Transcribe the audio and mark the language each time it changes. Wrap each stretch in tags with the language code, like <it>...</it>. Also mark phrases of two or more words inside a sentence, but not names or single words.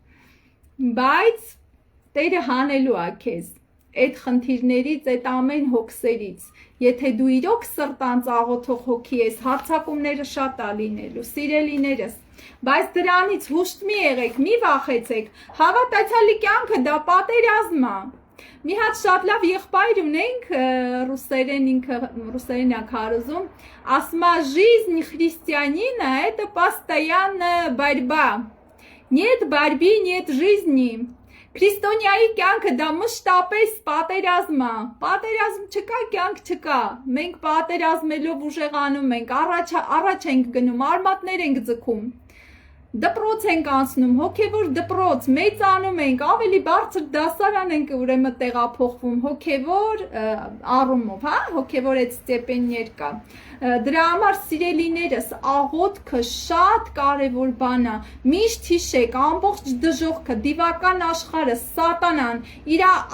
<hy>բայց Տերը հանելու է քեզ այդ խնդիրներից, այդ ամեն հոգսերից։ Եթե դու իրոք սրտանց աղոթող հոգի ես, հարձակումները շատ է լինելու, սիրելիներս, բայց դրանից հուշտ մի եղեք, մի վախեցեք, հավատացյալի կյանքը դա պատերազմ է։ Մի հատ շատ լավ եղբայր ունենք, ռուսերեն է քարոզում, ասում է</hy> <ru>жизнь христианина это постоянная борьба. Нет борьбы, нет жизни.</ru> <hy>Քրիստոնյայի կյանքը դա մշտապես պատերազմ է, պատերազմ չկա, կյանք չկա, մենք պատերազմելով ուժեղանում ենք, առաջ ենք գնում, արմատներ ենք ձգում, դպրոց ենք անցնում, հոգևոր դպրոց, մեծանում ենք, ավելի բարձր դասարան ենք ուրեմն տեղափոխվում, հոգևոր առումով, հա, հոգևոր այդ ստեպեններ կա։ Դրա համար սիրելիներս, աղոթքը շատ կարևոր բան է։ Միշտ հիշեք, ամբողջ դժոխքը, դիվական աշխարհը, սատանան, իր</hy>